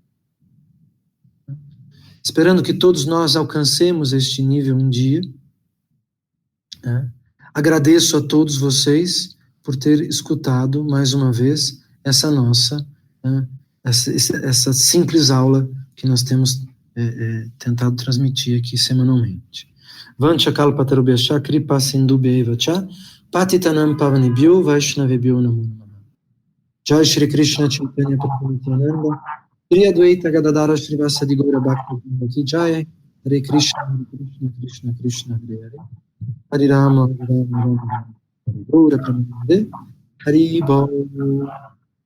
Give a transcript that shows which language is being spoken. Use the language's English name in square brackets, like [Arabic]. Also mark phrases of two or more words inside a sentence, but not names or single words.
[Portuguese] Esperando que todos nós alcancemos este nível um dia, agradeço a todos vocês por ter escutado mais uma vez essa nossa, essa simples aula que nós temos tentado transmitir aqui semanalmente. [Sanskrit] Vancha kalpatarubhyascha kripa sindubhyeva cha patitanam pavanebhyo vaishnavebhyo namo namaha. Jai Shri Krishna Chaitanya Prabhu Nityananda Shri Advaita Gadadara Shrivasadi Gaura Bhakti Jai Hare Krishna Krishna Krishna Hare Hare Hare Rama Hare Rama Hare Gaura Pramanande Hari Bol